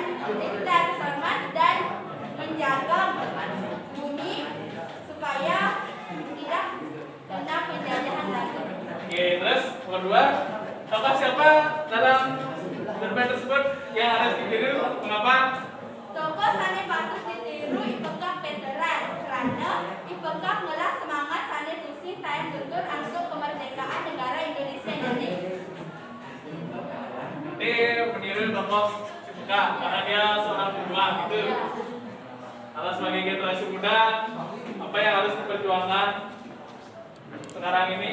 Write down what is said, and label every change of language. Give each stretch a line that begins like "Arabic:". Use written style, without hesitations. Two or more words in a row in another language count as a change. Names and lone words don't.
Indonesian: kita harus hormat dan menjaga bumi supaya tidak kena penjajahan lagi. Oke, terus nomor 2, tokoh siapa dalam cerpen tersebut yang harus ditiru? Mengapa?
Balinese: Tokoh sane patut ditiru ipekah veteran karena ipekah ngelah semangat sane tusing tayang geger
Indonesian: untuk kemerdekaan negara Indonesia ini. Ini meniru tokoh Ipekah karena dia seorang pejuang gitu. Kalau sebagai generasi muda, apa yang harus diperjuangkan sekarang ini?